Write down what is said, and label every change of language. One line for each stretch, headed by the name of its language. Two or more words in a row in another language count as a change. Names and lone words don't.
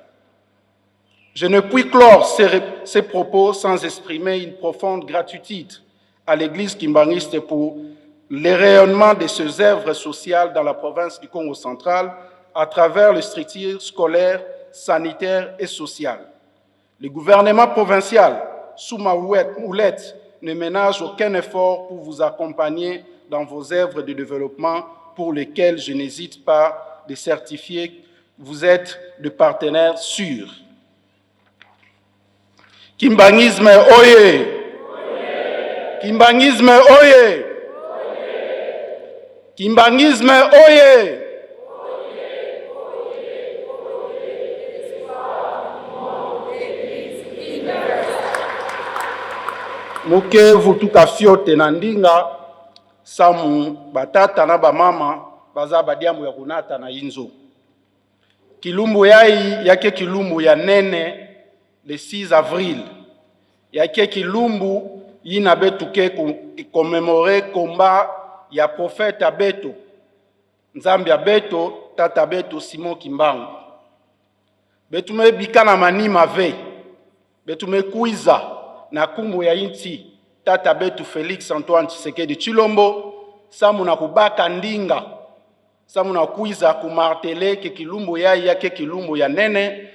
French: Je ne puis clore ces propos sans exprimer une profonde gratitude à l'Église kimbangiste pour le rayonnement de ses œuvres sociales dans la province du Congo central à travers les structures scolaires, sanitaires et sociales. Le gouvernement provincial, sous ma houlette, ne ménage aucun effort pour vous accompagner dans vos œuvres de développement pour lesquelles je n'hésite pas de certifier que vous êtes de partenaires sûrs.
Kituba (Democratic Republic of Congo): Kimbangisme oye! Kimbangisme oye! Kimbangisme oye! Muke vutuka fiote na ndinga samu batata na bamama baza badiamu ya kunata na inzo. Kilumbu yai yake kilumbu ya nene
French: le 6 avril.
Kituba (Democratic Republic of Congo): Yake kilumbu yina betuke
French: commémorer combat
Kituba (Democratic Republic of Congo): ya prophète Abeto. Nzambi Abeto, tata Abeto Simon Kimbangu. Betume bikana manima ve. Betume kuiza na kumbu ya inti tata Abeto Félix Antoine Tshisekedi Tshilombo. Samu na kubaka ndinga. Samu na kuiza kumartele ke kilumbu yake kilumbu ya nene.